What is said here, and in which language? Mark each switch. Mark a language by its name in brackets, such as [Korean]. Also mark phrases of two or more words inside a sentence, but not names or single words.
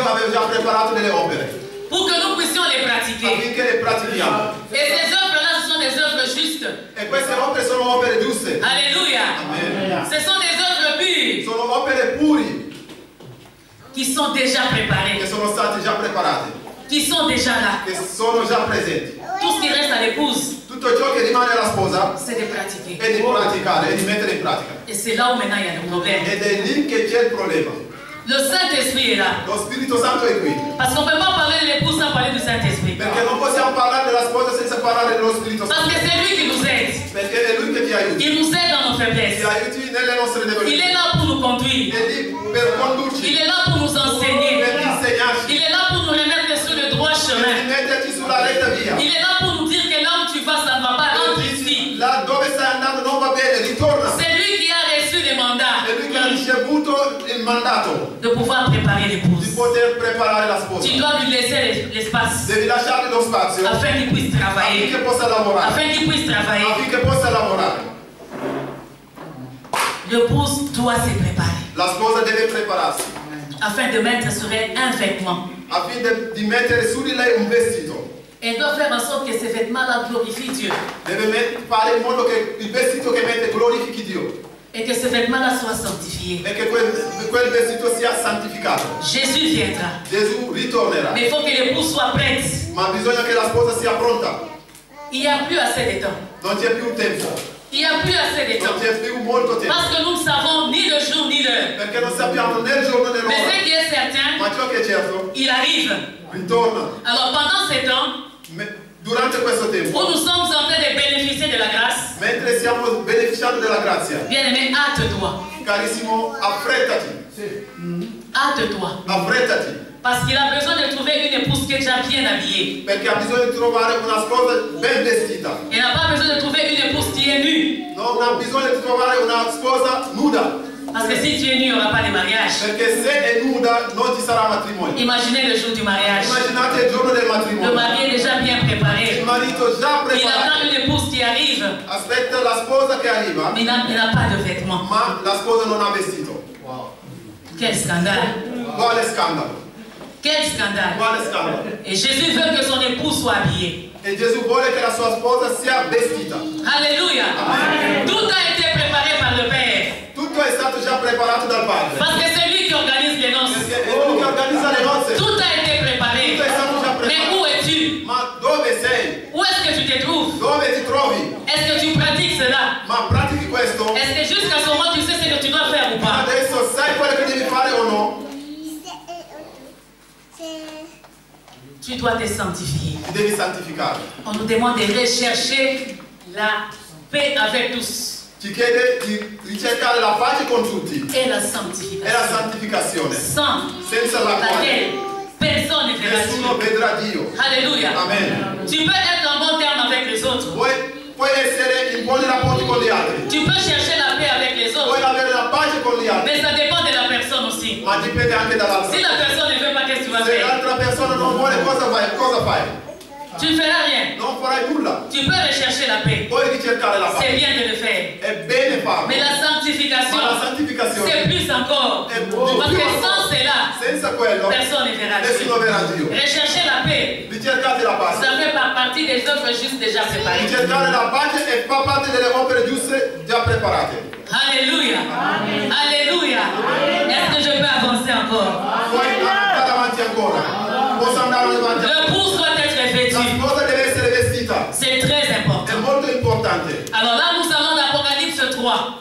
[Italian] Dio aveva già preparato delle opere [French] pour que nous puissions les pratiquer. [Italian] affinché le pratichiamo. [French] Et ces œuvres-là, ce sont des œuvres justes. [Italian] E queste opere sono opere giuste. [French] Alléluia. [Italian] Amen. [French] Ce sont des œuvres pures [Italian] Sono opere puri [French] qui sont déjà préparées, [Italian] che sono state già preparate, [French] qui sont déjà là. [Italian] che sono già presenti. [French] Tout ce qui reste à l'épouse, [Italian] Tutto ciò che rimane alla sposa [French] c'est de pratiquer. [Italian] è di praticare, è di mettere in pratica. [French] Et c'est là où maintenant il y a le problème. [Italian] Ed è lì che c'è il problema. [French] Le Saint-Esprit est là. [Italian] Lo Spirito Santo è qui. [French] Parce qu'on ne peut pas parler de l'époux sans parler du Saint-Esprit. [Italian] Perché non possiamo parlare della sposa senza parlare dello Spirito [French] Parce [Italian] Santo. [French] que c'est lui qui nous aide. [Italian] Perché è lui che ti aiuta. [French] Il nous aide dans nos faiblesses. [Italian] Ti aiuti nelle nostre [French] Il [Italian] debolezze. [French] est là pour nous conduire. [Italian] È lì per condurci. [French] Il est là pour nous enseigner. [Italian] Per insegnarci. [French] Il est là pour nous remettre sur le droit [Italian] Per [French] chemin. [Italian] metterci sulla retta via. [French] Il est là pour nous dire que là où tu vas, ça ne va pas. Rentre ici. [Italian] Là dove stai andando non va bene, ritorna. [French] C'est lui qui a reçu les mandats [Italian] È lui che ha ricevuto il mandato [French] de pouvoir préparer [Italian] di [French] l'épouse. [Italian] poter preparare la sposa. [French] Tu dois lui laisser l'espace [Italian] Devi lasciargli lo spazio [French] afin qu'il puisse travailler. [Italian] affinché possa lavorare. [French] Afin qu'il puisse travailler. [Italian] Affinché possa lavorare. [French] L'épouse doit se préparer [Italian] La sposa deve prepararsi [French] afin de mettre sur elle un vêtement. [Italian] affinché di mettere su di lei un vestito. [French] Elle doit faire en sorte que ces vêtements-là glorifient Dieu. [Italian] Deve fare in modo che il vestito che mette glorifichi Dio [French] Et que ces vêtements-là soient sanctifiés. [Italian] e che quel vestito sia santificato. [French] Jésus viendra. [Italian] Gesù ritornerà, [French] Mais il faut que l'épouse soit prête. [Italian] ma bisogna che la sposa sia pronta. [French] Il n'y a plus assez de temps. [Italian] Non c'è più tempo, [French] Il n'y a plus assez de [Italian] non [French] temps. [Italian] c'è più molto tempo, [French] Parce que nous ne savons ni le jour ni l'heure. [Italian] perché non sappiamo né il giorno né [French] Mais [Italian] l'ora. [French] ce qui est certain, [Italian] Ma ciò che è certo, [French] il arrive. [Italian] ritorna. [French] Alors pendant ces temps, [Italian] Durante questo tempo, [French] où nous sommes en train de bénéficier de la grâce, [Italian] mentre stiamo beneficiando della grazia, [French] bien-aimé, hâte-toi. [Italian] carissimo, affrettati, [French] Hâte-toi. [Italian] affrettati, [French] Parce qu'il a besoin de trouver une épouse qui est déjà bien habillée. [Italian] perché ha bisogno di trovare una sposa ben vestita. [French] Il n'a pas besoin de trouver une épouse qui est nue. [Italian] Non ha bisogno di trovare una sposa nuda, [French] Parce que si tu es nu, il n'y aura pas de mariage. [Italian] perché se è nuda non ci sarà matrimonio. [French] Imaginez le jour du mariage. [Italian] Immaginate il giorno del [French] Le [Italian] matrimonio. [French] mari est déjà bien [Italian] Il [French] préparé. [Italian] marito già [French] Il attend [Italian] preparato, [French] une épouse qui arrive, [Italian] aspetta la sposa che arriva, [French] mais il n'a pas de vêtements. [Italian] ma la sposa non ha vestito. [French] Quel scandale! [Italian] Quale scandalo? [French] Quel scandale! [Italian] Quale scandalo? [French] Et Jésus veut que son épouse soit habillée. [Italian] E Gesù vuole che la sua sposa sia vestita. [French] Alléluia! Tout a été préparé par le Père. [Italian] Tutto è stato già preparato dal Padre. [French] Parce que c'est lui qui organise les noces. [Italian] Perché è lui che organizza le nozze. [French] Tout a été préparé. [Italian] Tutto è stato già [French] Mais où [Italian] preparato. [French] es-tu? [Italian] Ma dove sei? [French] Où est-ce que tu te trouves? [Italian] Dove ti trovi? [French] Est-ce que tu pratiques cela? [Italian] Ma pratichi questo? [French] Est-ce que jusqu'à ce moment tu sais ce que tu dois faire ou pas? [Italian] Adesso sai quello che devi fare o no? [French] Tu dois te sanctifier. [Italian] Ti devi santificare. [French] On nous demande de rechercher la paix avec tous [Italian] Ci chiede di ricercare la pace con tutti [French] et la [Italian] e la [French] sanctification. [Italian] santificazione, [French] Sans [Italian] senza la quale [French] laquelle personne ne verra [Italian] nessuno [French] Dieu. [Italian] vedrà Dio. [French] Alléluia. [Italian] Amen. [French] Tu peux être en bon terme avec les autres. [Italian] Puoi essere in buoni rapporti con gli altri, [French] Tu peux chercher la paix avec les [Italian] puoi [French] autres. [Italian] avere la pace con gli altri, [French] Mais ça dépend de la personne aussi. [Italian] ma dipende anche dall'altra. [French] Si la personne ne veut pas, qu'est-ce que tu vas [Italian] Se [French] faire? [Italian] l'altra persona non vuole, cosa fai? [French] Tu ne feras rien. [Italian] Non farai nulla. [French] Tu peux rechercher la paix. [Italian] Puoi ricercare la [French] C'est [Italian] pace. [French] bien de le faire. [Italian] È bene farlo. [French] Mais la sanctification, [Italian] Ma la santificazione [French] c'est plus encore. [Italian] è [French] Parce [Italian] più [French] que [Italian] ancora. [French] sans cela, [Italian] Senza quello, [French] personne ne verra Dieu. [Italian] nessuno verrà Dio. [French] Rechercher la paix, [Italian] Ricercate la pace. [French] ça fait partie des œuvres justes déjà préparées. [Italian] Ricercare la pace e fa parte delle opere giuste già preparate. [French] Alléluia. Alléluia. Est-ce que je peux avancer encore? [Italian] Puoi andare avanti ancora. Posso andare avanti ancora. [French] L'épouse doit être [Italian] La [French] vêtue. [Italian] sposa deve essere vestita. [French] C'est très important. [Italian] È molto importante. [French] Alors là, nous allons dans l'Apocalypse 3.